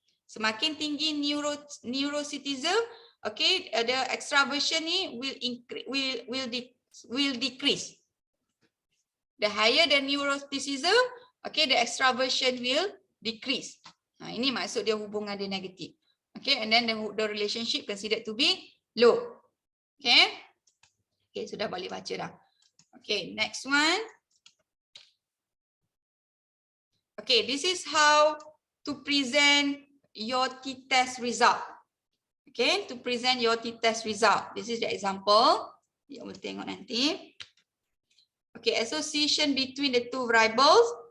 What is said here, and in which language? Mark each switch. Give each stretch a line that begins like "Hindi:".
Malay: Semakin tinggi
English: neuroticism, okay, the extraversion ni will decrease. The higher the neuroticism, okay, the extraversion will decrease.
Malay: Ini maksud dia hubungan dia negatif.
English: Okay, and then the relationship considered to be low.
Malay: Okay, sudah boleh baca dah.
English: Okay, next one. Okay, this is how to present your t-test result. Okay, to present your t-test result. This is the example. You will
Malay: tengok nanti.
English: Okay, association between the two variables.